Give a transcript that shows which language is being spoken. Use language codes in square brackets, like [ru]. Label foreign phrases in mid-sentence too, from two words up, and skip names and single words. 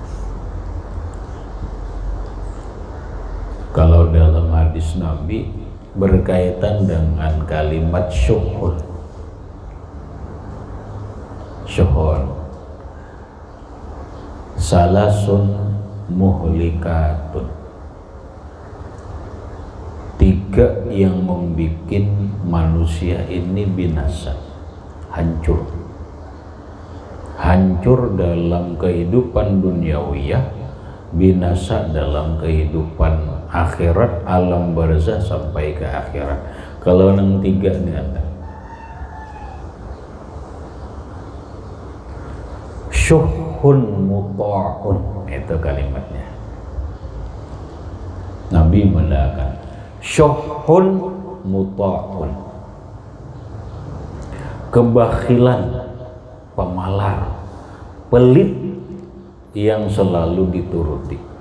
[id] Kalau dalam hadis Nabi berkaitan dengan kalimat syuhud, [ar] ثلاث مهلكات, [id] 3 yang membuat manusia ini binasa, hancur dalam kehidupan duniawiyah, binasa dalam kehidupan akhirat, alam barzah sampai ke akhirat. [bjn] Kalau nang tiga nih ada [ar] شح مطاع, [bjn] itu kalimatnya. [id] Nabi mengatakan [ar] شح مطاع, [id] kebakhilan, pemalar, pelit yang selalu dituruti.